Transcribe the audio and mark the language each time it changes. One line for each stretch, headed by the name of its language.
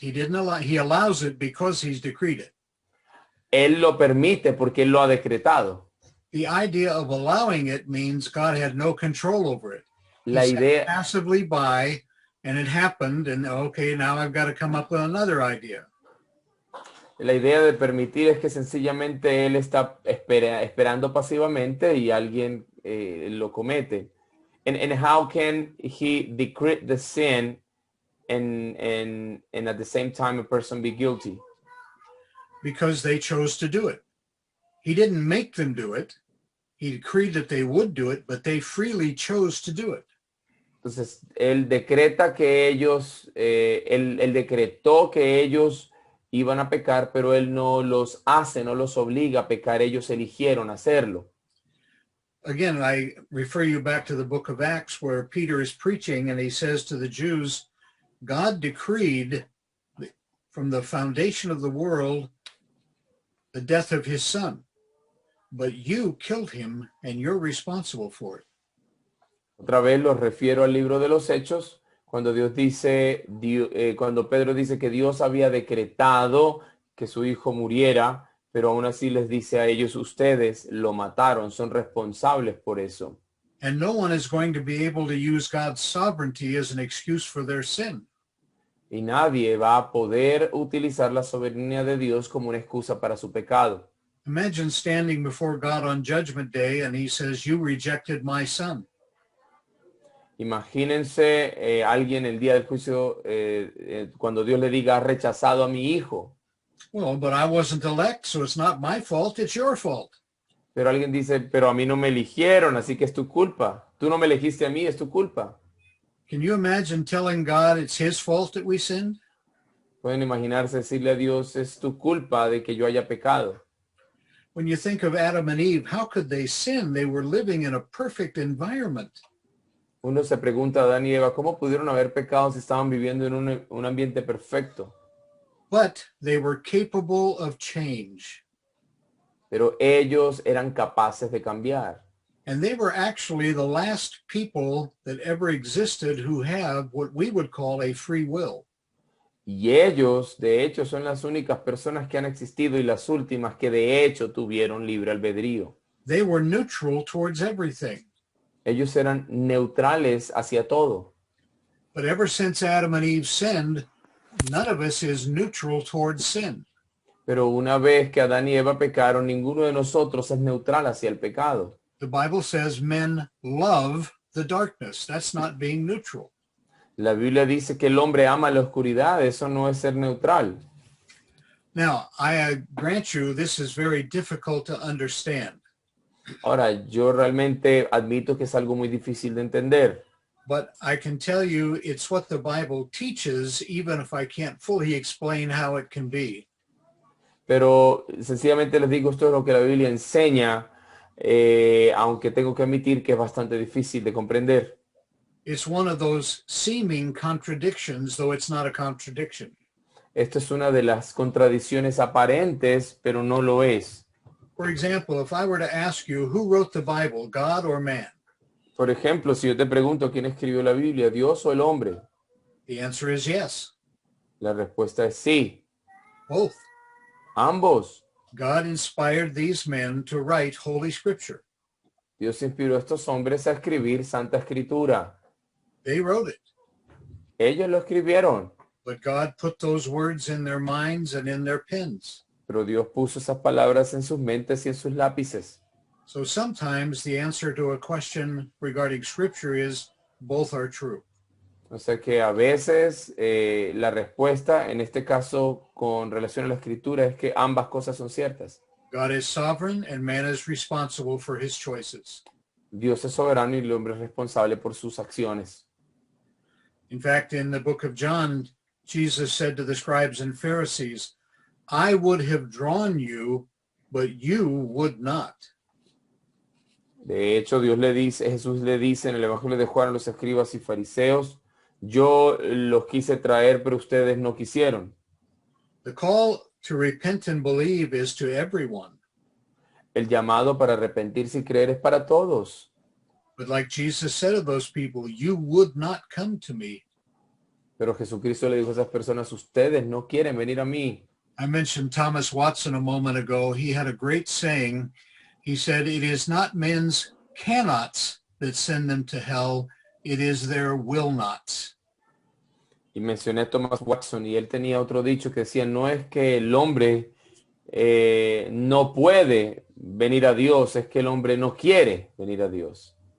English: He didn't allow, he allows it because he's decreed it.
Spanish: Él lo permite porque él lo ha decretado.
English: The idea of allowing it means God had no control over it. He
Spanish: La
English: sat
Spanish: idea,
English: passively by, and it happened, and okay, now I've got to come up with another idea.
Spanish: la idea de permitir es que sencillamente él está esperando pasivamente y alguien lo comete.
English: And how can he decree the sin and at the same time a person be guilty? Because they chose to do it. He didn't make them do it. He decreed that they would do it, but they freely chose to do it.
Spanish: Entonces, él decreta que ellos, él decretó que ellos iban a pecar, pero él no los hace, no los obliga a pecar, ellos eligieron hacerlo.
English: Again, I refer you back to the book of Acts where Peter is preaching and he says to the Jews, God decreed from the foundation of the world the death of his son, but you killed him and you're responsible for it.
Spanish: Otra vez los refiero al libro de los Hechos, cuando Dios dice, cuando Pedro dice que Dios había decretado que su hijo muriera, pero aún así les dice a ellos, ustedes lo mataron, son responsables por eso.
English: And no one is going to be able to use God's sovereignty as an excuse for their sin.
Spanish: Y nadie va a poder utilizar la soberanía de Dios como una excusa para su pecado.
English: Imagine standing before God on Judgment Day and he says, you rejected my son.
Spanish: Imagínense alguien el día del juicio cuando Dios le diga, has rechazado a mi hijo.
English: Well, but I wasn't elect, so it's not my fault, it's your fault.
Spanish: Pero alguien dice, pero a mí no me eligieron, así que es tu culpa. Tú no me elegiste a mí, es tu culpa.
English: Can you imagine telling God it's his fault that we sinned?
Spanish: Pueden imaginarse decirle a Dios, es tu culpa de que yo haya pecado.
English: When you think of Adam and Eve, how could they sin? They were living in a perfect environment.
Spanish: Uno se pregunta a Adán y Eva, ¿cómo pudieron haber pecado si estaban viviendo en un ambiente perfecto?
English: But they were capable of change.
Spanish: Pero ellos eran capaces de cambiar.
English: And they were actually the last people that ever existed who have what we would call a free will.
Spanish: Y ellos, de hecho, son las únicas personas que han existido y las últimas que de hecho tuvieron libre albedrío.
English: They were neutral towards everything.
Spanish: Ellos eran neutrales hacia todo.
English: But ever since Adam and Eve sinned, none of us is neutral towards sin.
Spanish: Pero una vez que Adán y Eva pecaron, ninguno de nosotros es neutral hacia el pecado.
English: The Bible says men love the darkness. That's not being neutral.
Spanish: La Biblia dice que el hombre ama la oscuridad, eso no es ser neutral.
English: Now, I grant you this is very difficult to understand.
Spanish: Ahora, yo realmente admito que es algo muy difícil de entender,
English: But I can tell you it's what the Bible teaches, even if I can't fully explain how it can be.
Spanish: pero sencillamente les digo, esto es lo que la Biblia enseña, aunque tengo que admitir que es bastante difícil de comprender.
English: It's one of those seeming contradictions, though it's not a contradiction.
Spanish: Esto es una de las contradicciones aparentes, pero no lo es.
English: For example, if I were to ask you who wrote the Bible, God or man,
Spanish: Por ejemplo, si yo te pregunto quién escribió la Biblia, Dios o el hombre,
English: the answer is yes,
Spanish: la respuesta es sí,
English: both.
Spanish: ambos.
English: God inspired these men to write Holy Scripture.
Spanish: Dios inspiró a estos hombres a escribir Santa Escritura.
English: They wrote it,
Spanish: Ellos lo escribieron,
English: but God put those words in their minds and in their pens.
Spanish: pero Dios puso esas palabras en sus mentes y en sus lápices.
English: So sometimes the answer to a question regarding Scripture is both are true.
Spanish: O sea que a veces la respuesta, en este caso con relación a la Escritura, es que ambas cosas son ciertas.
English: God is sovereign and man is responsible for his choices.
Spanish: Dios es soberano y el hombre es responsable por sus acciones.
English: In fact, in the book of John, Jesus said to the scribes and Pharisees, I would have drawn you, but you would not.
Spanish: De hecho, Jesús le dice en el Evangelio de Juan a los escribas y fariseos, yo los quise traer, pero ustedes no quisieron.
English: The call to repent and believe is to everyone.
Spanish: El llamado para arrepentirse y creer es para todos.
English: But like Jesus said of those people, you would not come to me.
Spanish: Pero Jesucristo le dijo a esas personas, ustedes no quieren venir a mí.
English: I mentioned Thomas Watson a moment ago. He had a great saying. He said, it is not men's cannots that send them to hell. It is their will nots.
Spanish: Y mencioné a Thomas Watson y él tenía otro dicho que decía, no es que el hombre no puede venir a Dios, es que el hombre no quiere venir a Dios.